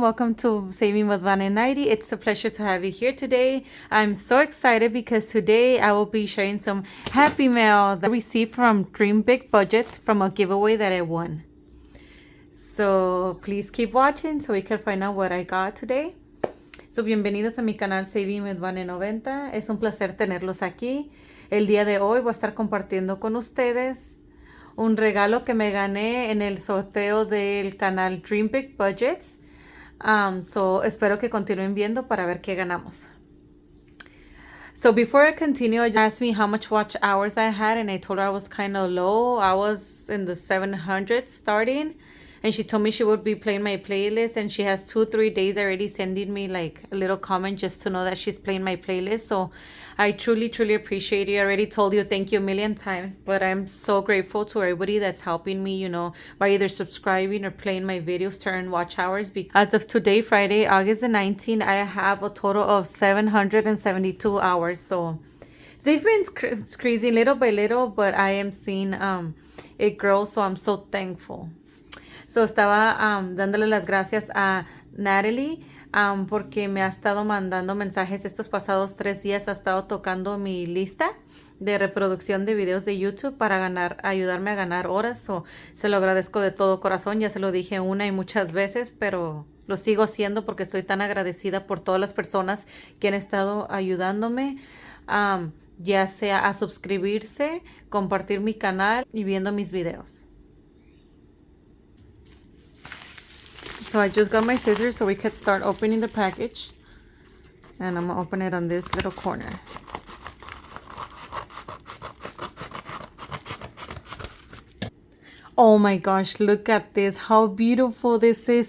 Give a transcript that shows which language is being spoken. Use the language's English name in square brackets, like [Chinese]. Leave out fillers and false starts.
[English] Welcome to Saving with Van and 90. It's a pleasure to have you here today. I'm so excited because today I will be sharing some happy mail that I received from Dream Big Budgets from a giveaway that I won. So please keep watching so we can find out what I got today. [Spanish] So bienvenidos a mi canal Saving with Van and 90. Es un placer tenerlos aquí. El día de hoy voy a estar compartiendo con ustedes un regalo que me gané en el sorteo del canal Dream Big Budgets. So espero que continúen viendo para ver qué ganamos. [English] So before I continue, I just asked me how much watch hours I had, and I told her I was kind of low. I was in the 700s starting, and she told me she would be playing my playlist, and she has 2-3 days already sending me like a little comment just to know that she's playing my playlist. So I truly appreciate it. I already told you thank you a million times, but I'm so grateful to everybody that's helping me, by either subscribing or playing my videos to earn watch hours. As of today, Friday, August the 19th, I have a total of 772 hours. So they've been increasing little by little, but I am seeing it grow, so I'm so thankful. [Spanish] So estaba dándole las gracias a Natalie porque me ha estado mandando mensajes estos pasados 3 días. Ha estado tocando mi lista de reproducción de videos de YouTube para ayudarme a ganar horas. So, se lo agradezco de todo corazón. Ya se lo dije una y muchas veces, pero lo sigo haciendo porque estoy tan agradecida por todas las personas que han estado ayudándome. Ya sea a suscribirse, compartir mi canal y viendo mis videos. [English] So I just got my scissors so we could start opening the package. And I'm going to open it on this little corner. Oh my gosh, look at this. How beautiful this is.